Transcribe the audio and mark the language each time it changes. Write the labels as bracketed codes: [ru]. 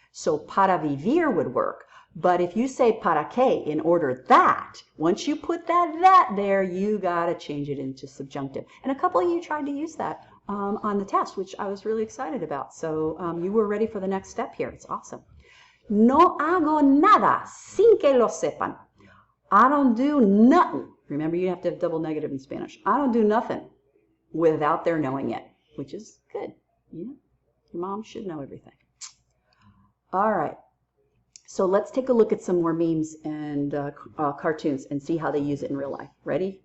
[en] So [es] para vivir [en] would work. But if you say [es] para que [en] in order that, once you put that there, you got to change it into subjunctive. And a couple of you tried to use that on the test, which I was really excited about. So you were ready for the next step here. It's awesome. [es] No hago nada sin que lo sepan. [en] I don't do nothing. Remember, you have to have double negative in Spanish. I don't do nothing without their knowing it, which is good. Yeah, your mom should know everything. All right. So let's take a look at some more memes and cartoons and see how they use it in real life. Ready?